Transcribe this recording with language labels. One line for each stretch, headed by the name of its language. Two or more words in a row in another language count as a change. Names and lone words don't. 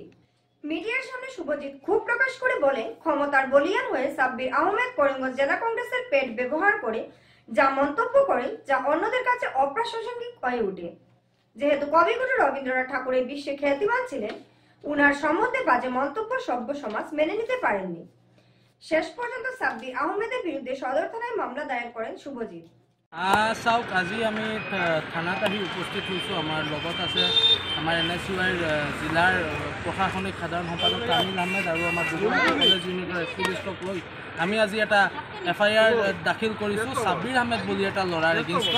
Bangla: মিডিয়ার সামনে শুভজিৎ ক্ষোভ প্রকাশ করে বলেন, ক্ষমতার বলিয়ান হয়ে সাব্বির আহমেদ করিমগঞ্জ জেলা কংগ্রেসের পেট ব্যবহার করে যা মন্তব্য করেন, যা অন্যদের কাছে অপ্রাসঙ্গিক হয়ে ওঠে। যেহেতু কবিগুরু রবীন্দ্রনাথ ঠাকুরের বিশ্বে খ্যাতিমান ছিলেন, উনার সম্বন্ধে বাজে মন্তব্য সভ্য সমাজ মেনে নিতে পারেননি। শেষ পর্যন্ত সাব্বির আহমেদের বিরুদ্ধে সদর থানায় মামলা দায়ের করেন শুভজিৎ।
Assamese: চাওক, আজি আমি থানাত আহি উপস্থিত হৈছোঁ। আমাৰ লগত আছে আমাৰ NSUৰ জিলাৰ প্ৰশাসনিক সাধাৰণ সম্পাদক কামিল আহমেদ আৰু আমাৰ দুগুলাটি কলেজ ইউনিটৰ এক্টিভিষ্টক লৈ আমি আজি এটা FIR দাখিল কৰিছোঁ সাব্বিৰ আহমেদ বুলি এটা ল'ৰাৰ এগেইনষ্টত।